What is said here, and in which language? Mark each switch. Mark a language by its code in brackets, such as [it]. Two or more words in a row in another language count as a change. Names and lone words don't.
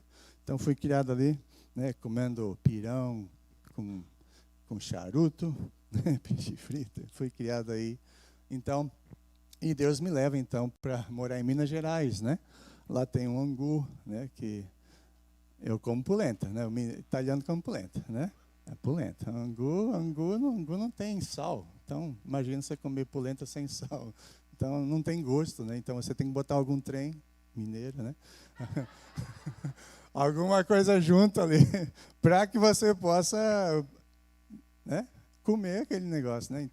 [pt] Então fui criado ali, né, comendo pirão com charuto, né, peixe frito, fui criado aí. Então, e Deus me leva então para morar em Minas Gerais, né? Lá tem um angu, né, que eu como polenta, né? O italiano come polenta, né? É polenta. Angu não tem sal. Então, imagina você comer polenta sem sal. Então, não tem gosto, né? Então, você tem que botar algum trem mineiro, né? Alguma coisa junto ali, para que você possa, né, comer aquele negócio, né?